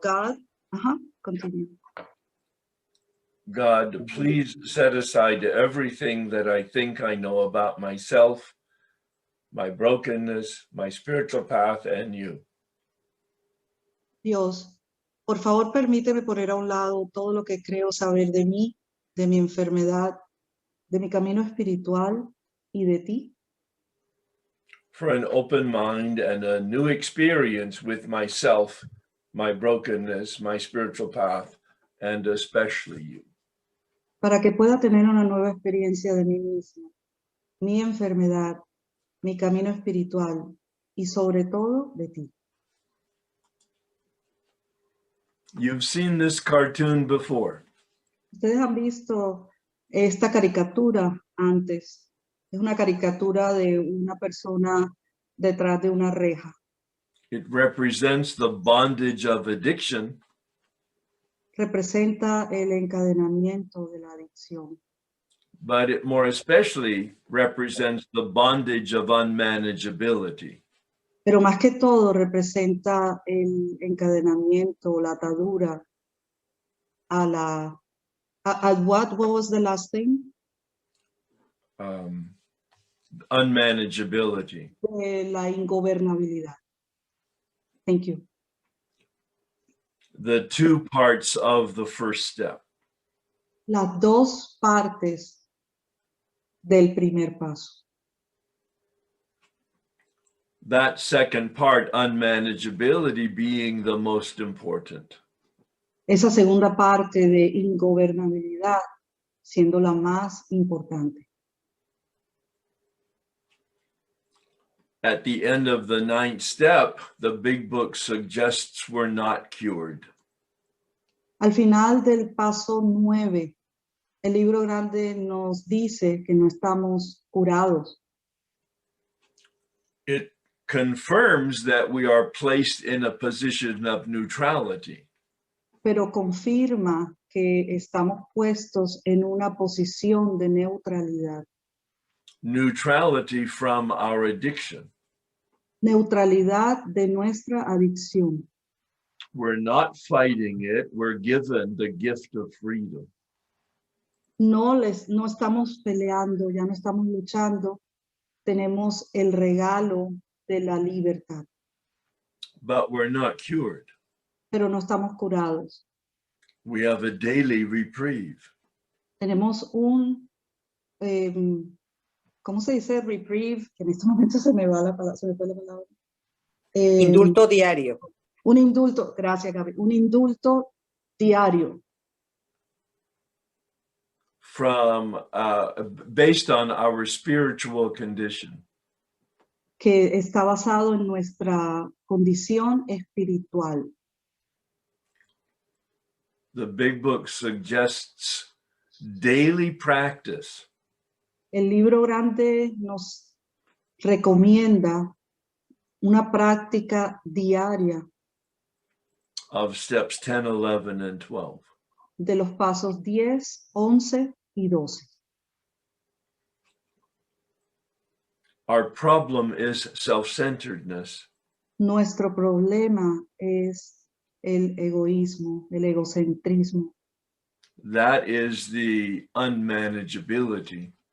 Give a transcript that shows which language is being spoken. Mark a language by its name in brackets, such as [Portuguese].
[English] God, continue. God, please set aside everything that I think I know about myself, my brokenness, my spiritual path, and you. [Spanish] Dios, por favor, permíteme poner a un lado todo lo que creo saber de mí, de mi enfermedad, de mi camino espiritual y de ti. [English] For an open mind and a new experience with myself, my brokenness, my spiritual path, and especially you. [Spanish] para que pueda tener una nueva experiencia de mí misma, mi enfermedad, mi camino espiritual y sobre todo de ti. [English] You've seen this cartoon before. [Spanish] Ustedes han visto esta caricatura antes. Es una caricatura de una persona detrás de una reja. [English] It represents the bondage of addiction, [Spanish] Representa el encadenamiento de la adicción, [English] but it more especially represents the bondage of unmanageability. [Spanish] pero más que todo representa el encadenamiento, la atadura a la... [English] what was the last thing? Unmanageability. [Spanish] La ingobernabilidad. [English] Thank you. The two parts of the first step. [Spanish] Las dos partes del primer paso. [English] That second part, unmanageability, being the most important. [Spanish] Esa segunda parte de ingobernabilidad siendo la más importante. [English] At the end of the 9th step, the big book suggests we're not cured. [Spanish] Al final del paso 9, el libro grande nos dice que no estamos curados. [English] It confirms that we are placed in a position of neutrality. [Spanish] Pero confirma que estamos puestos en una posición de neutralidad. [English] Neutrality from our addiction. [Spanish] Neutralidad de nuestra adicción. [English] We're not fighting it. We're given the gift of freedom. [Spanish] No estamos peleando, ya no estamos luchando. Tenemos el regalo de la libertad. [English] But we're not cured. [Spanish] Pero no estamos curados. [English] We have a daily reprieve. [Spanish] Tenemos un, ¿cómo se dice? Reprieve, que en este momento se me va la palabra, se me fue la palabra. Indulto diario. Un indulto, gracias Gaby, un indulto diario. [English] From based on our spiritual condition. [Spanish] Que está basado en nuestra condición espiritual. [English] The big book suggests daily practice. [Spanish] El libro grande nos recomienda una práctica diaria [English] Of steps 10, 11, and 12. [Spanish] de los pasos 10, 11 y 12. [English] Our problem is self-centeredness. [Spanish] Nuestro problema es el egoísmo, el egocentrismo. [English] That is the unmanageability.